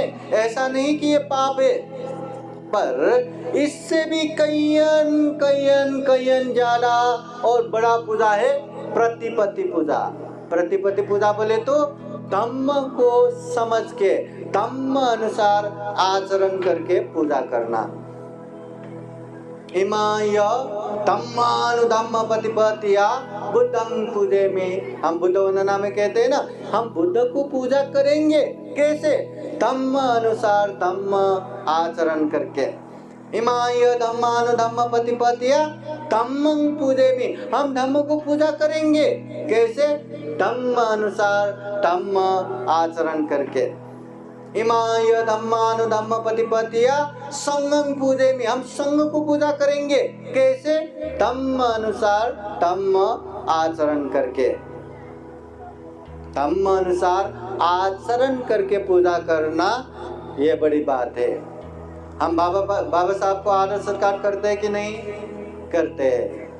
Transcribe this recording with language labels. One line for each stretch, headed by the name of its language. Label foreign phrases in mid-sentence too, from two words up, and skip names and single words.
Hindi: ऐसा नहीं कि ये पाप है, पर इससे भी कईयन ज्यादा और बड़ा पूजा है प्रतिपत्ति पूजा। प्रतिपत्ति पूजा बोले तो धम्म को समझ के, धम्म अनुसार आचरण करके पूजा करना।
Pali: इमाय धम्मानुधम्म प्रतिपत्तिया बुद्धं पूजे में,
Hindi: हम बुद्ध वंदना में कहते हैं ना, हम बुद्ध को पूजा करेंगे कैसे? धम्म अनुसार धम्म आचरण करके।
Pali: इमाय धम्मानुधम्म प्रतिपत्तिया धम्मं पूजे में,
Hindi: हम धम्म को पूजा करेंगे कैसे? धम्म अनुसार धम्म आचरण करके।
Pali: इमाय धम्मानुधम्म प्रतिपत्तिया संघं पूजे में,
Hindi: हम संघ को पूजा करेंगे कैसे? धम्म अनुसार धम्म आचरण करके। धम्म अनुसार आचरण करके पूजा करना, ये बड़ी बात है। हम बाबा साहब को आदर सत्कार करते हैं कि नहीं करते हैं?